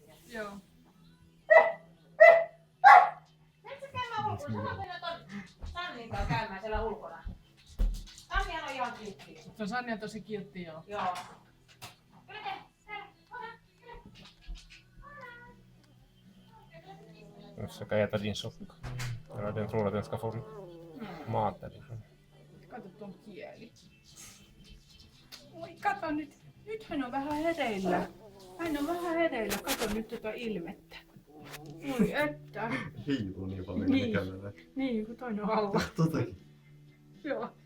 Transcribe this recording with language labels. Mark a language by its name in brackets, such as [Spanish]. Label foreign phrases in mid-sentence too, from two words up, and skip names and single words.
[Finnish] Joo. Menet sä käymään ulkona? Sä voit mennä ton Sannin kanssa käymään siellä ulkona. Sannihan on ihan kiltti. Se on Sanni on tosi kiltti, joo. Joo. [Swedish] Försöka äta din socka. Eller den tror att den ska få mat därifrån. [Finnish] Kato tuon kieli. Oi, kato nyt. Nyt hän on vähän hereillä. Hän on vähän hereillä. Kato nyt tätä ilmettä. Oi että. Hiivuu niin paljon, Niin. niin. Kävelee. Niin, kun toinen on alla. Totakin. Joo.